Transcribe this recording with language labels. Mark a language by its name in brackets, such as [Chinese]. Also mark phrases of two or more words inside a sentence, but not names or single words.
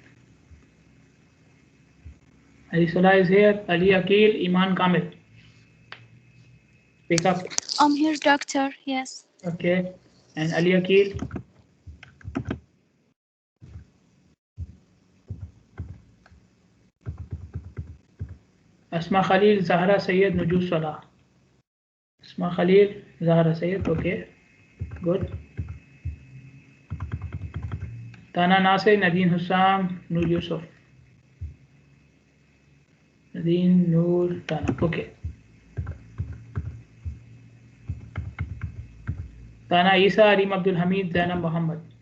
[English] Ali Salah is here. Ali Akil, Iman Kamil. Pick up. I'm here, doctor. Yes. Okay, and Ali Akil. Asma Khalil, Zahra Sayyed, Nujus Salah. Asma Khalil, Zahra Sayyid. Okay, good. Tana Nasir, Nadine Hussam, Nur Yusuf. Nadine, Nur, Tana. Okay. Tana Isa, Arim Abdul Hamid, Zainab Muhammad.